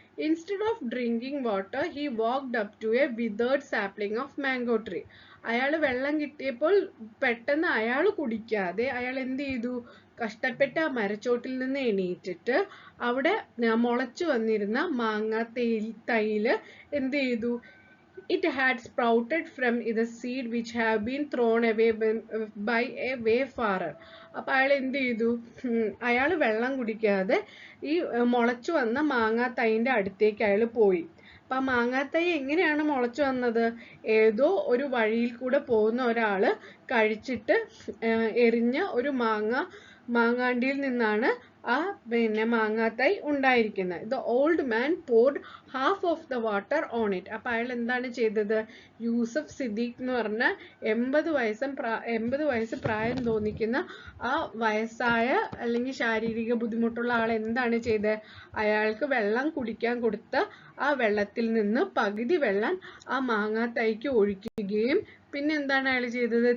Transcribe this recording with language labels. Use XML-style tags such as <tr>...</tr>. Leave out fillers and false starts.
<en>Instead of drinking water he walked up to a withered sapling of mango tree.</en> <ml>അയാൾ വെള്ളം കിട്ടിയപ്പോൾ പെട്ടെന്ന് അയാൾ കുടിക്കാതെ അയാൾ എന്ത് ചെയ്തു, കഷ്ടപ്പെട്ട ആ മരച്ചോട്ടിൽ നിന്ന് എണീറ്റിട്ട് അവിടെ മുളച്ചു വന്നിരുന്ന മാങ്ങ തൈല് എന്ത് ചെയ്തു,</ml> <en>it had sprouted from the seed which have been thrown away by a wayfarer.</en> <ml>അപ്പൊ അയാൾ എന്ത് ചെയ്തു? അയാൾ വെള്ളം കുടിക്കാതെ ഈ മുളച്ചു വന്ന മാങ്ങാത്തൈന്റെ അടുത്തേക്ക് അയാൾ പോയി. അപ്പൊ ആ മാങ്ങാത്തൈ എങ്ങനെയാണ് മുളച്ചു വന്നത്? ഏതോ ഒരു വഴിയിൽ കൂടെ പോകുന്ന ഒരാള് കഴിച്ചിട്ട് എറിഞ്ഞ ഒരു മാങ്ങാണ്ടിയിൽ നിന്നാണ് ആ മാങ്ങാത്തൈ ഉണ്ടായിരിക്കുന്നത്.</ml> <en>The old man poured half of the water on it.</en> <ml>അപ്പൊ അയാൾ എന്താണ് ചെയ്തത്? യൂസഫ് സിദ്ദീഖ് എന്ന് പറഞ്ഞ 80 വയസ്സ് പ്രായം തോന്നിക്കുന്ന ആ വയസ്സായ അല്ലെങ്കിൽ ശാരീരിക ബുദ്ധിമുട്ടുള്ള ആൾ എന്താണ് ചെയ്തത്? അയാൾക്ക് വെള്ളം കുടിക്കാൻ കൊടുത്ത ആ വെള്ളത്തിൽ നിന്ന് പകുതി വെള്ളം ആ മാങ്ങാത്തൈക്ക് ഒഴിക്കുകയും പിന്നെ എന്താണ് അയാൾ ചെയ്തത്?</ml>